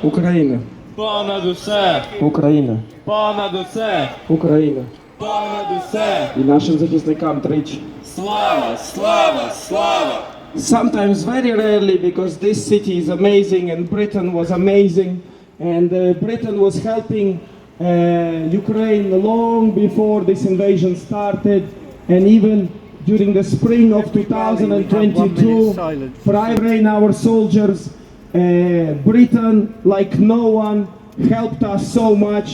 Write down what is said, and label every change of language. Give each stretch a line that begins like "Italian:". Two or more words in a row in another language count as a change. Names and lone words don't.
Ukrainian: Україна! Понад усе! Україна! Понад усе! Україна! Понад усе. І нашим захисникам тричі. Слава, слава, слава.
English: Sometimes very rarely, because this city is amazing and Britain was amazing, and Britain was helping Ukraine long before this invasion started, and even during the spring of 2022, primarily our soldiers, Britain, like no one, helped us so much.